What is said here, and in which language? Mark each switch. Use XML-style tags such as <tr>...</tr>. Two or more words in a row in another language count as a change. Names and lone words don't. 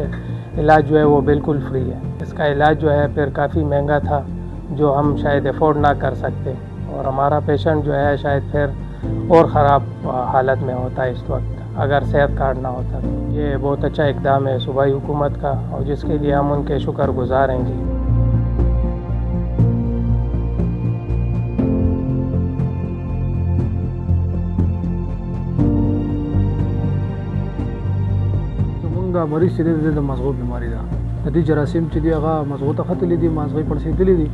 <ur>علاج جو ہے وہ بالکل فری ہے۔ اس کا علاج جو ہے پھر کافی مہنگا تھا جو ہم شاید افورڈ نہ کر سکتے، اور ہمارا پیشنٹ جو ہے شاید پھر اور خراب حالت میں ہوتا ہے اس وقت اگر صحت کارڈ نہ ہوتا. تو یہ بہت اچھا اقدام ہے صوبائی حکومت کا، اور جس کے لیے ہم ان کے شکرگزار ہیں جی.</ur> <ps>زمونږ مریض چې دی د مغزو بیماری ده، د دې جراثیم چې دی هغه مغزو ته ختلي دي، مغزې پړسېدلي دي.</ps>